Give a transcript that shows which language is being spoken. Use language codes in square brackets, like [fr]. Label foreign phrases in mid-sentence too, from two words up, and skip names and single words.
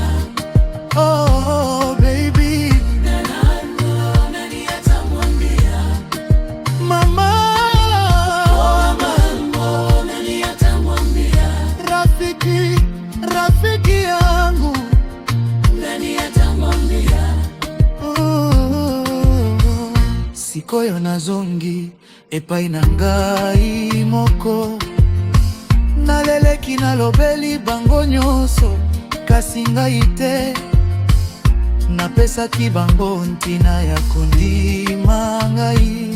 [en] Oh baby, [sw] nani atamwambia? Mama, nani atamwambia? Rafiki yangu, nani atamwambia? [ln] Sikoyo na zongi epai na ngai moko, naleleki nalobeli bango nyonso, kasi ngai te napesaki bango ntina ya kondima ngai.